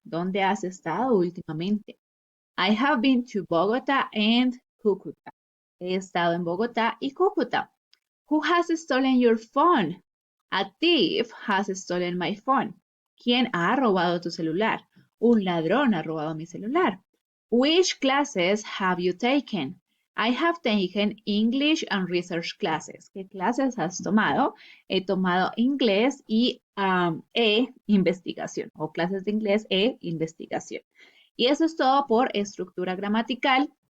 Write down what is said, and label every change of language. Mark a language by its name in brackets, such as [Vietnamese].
[Spanish] ¿Dónde has estado últimamente? [English] I have been to Bogota and Cúcuta. [Spanish] He estado en Bogotá y Cúcuta. [English] Who has stolen your phone? A thief has stolen my phone. [Spanish] ¿Quién ha robado tu celular? Un ladrón ha robado mi celular. [English] Which classes have you taken? I have taken English and research classes. [Spanish] ¿Qué clases has tomado? He tomado inglés y investigación, o clases de inglés e investigación. Y eso es todo por estructura gramatical.